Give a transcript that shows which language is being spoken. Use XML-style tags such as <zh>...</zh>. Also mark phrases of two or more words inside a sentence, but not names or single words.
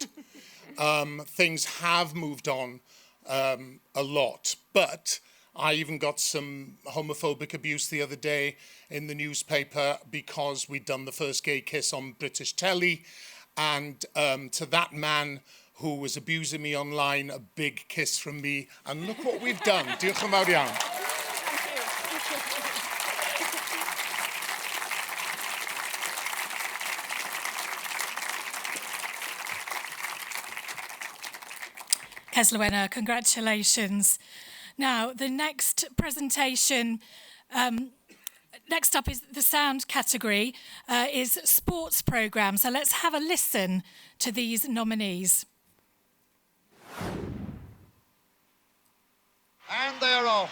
<en>Things have moved on a lot, but I even got some homophobic abuse the other day in the newspaper because we'd done the first gay kiss on British telly, and to that man who was abusing me online, a big kiss from me, and look what we've done.</en> <cy>Diolch yn fawr iawn.</cy> <en>Ceslywena, congratulations. Now, the next presentation, next up is the sound category, is sports programme. So let's have a listen to these nominees. And they're off.</en>